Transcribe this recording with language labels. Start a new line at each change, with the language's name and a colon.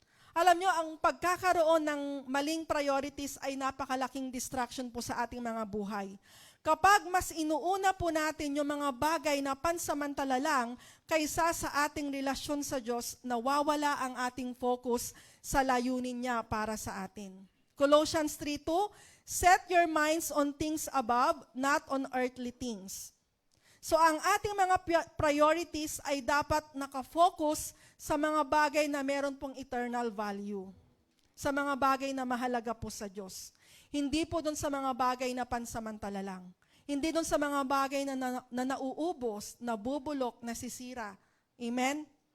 Filipino: Alam nyo, ang pagkakaroon ng maling priorities ay napakalaking distraction po sa ating mga buhay. Kapag mas inuuna po natin yung mga bagay na pansamantala lang kaysa sa ating relasyon sa Diyos, nawawala ang ating focus sa layunin niya para sa atin.
English: Colossians 3:2, set your minds on things above, not on earthly things.
Filipino: So ang ating mga priorities ay dapat nakafocus sa mga bagay na meron pong eternal value. Sa mga bagay na mahalaga po sa Diyos. Hindi po doon sa mga bagay na pansamantala lang. Hindi doon sa mga bagay na nauubos, nabubulok, nasisira. Amen?